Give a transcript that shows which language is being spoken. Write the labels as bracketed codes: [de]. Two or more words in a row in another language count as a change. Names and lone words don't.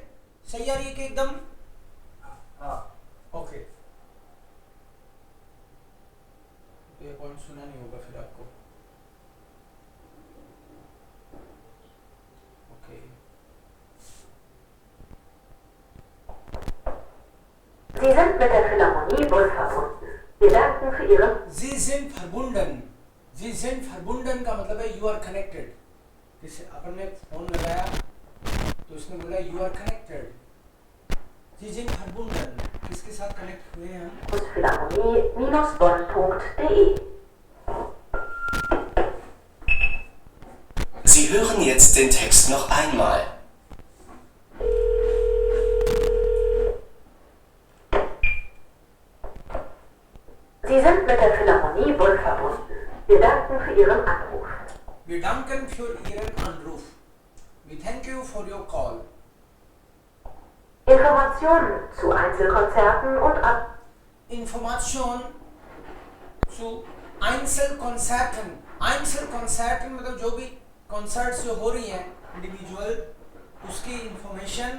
[hi] सही आ रही है कि एकदम? हाँ ओके ये पॉइंट सुना नहीं होगा फिर आपको। ओके [de] Sie sind mit der Philharmonie Bonn verbunden. Wir danken für Ihre Sie sind verbunden [hi] का मतलब है [en] you are connected. [hi] किसी अपन ने फोन लगाया तो उसने बोला [en] you are connected. [de] Sie sind verbunden [hi] किसके साथ कनेक्ट हुए हैं हम? [de] philharmonie-bonn.de Sie hören jetzt den Text noch einmal. Sie sind mit der Philharmonie Bonn verbunden. Wir danken für Ihren Anruf. Wir danken für Ihren Anruf. [en] We thank you for your call. [de] Informationen zu Einzelkonzerten und Information zu Einzelkonzerten। [hi] Einzelkonzerten मतलब जो भी कॉन्सर्ट्स जो हो रही हैं इंडिविजुअल उसकी इंफॉर्मेशन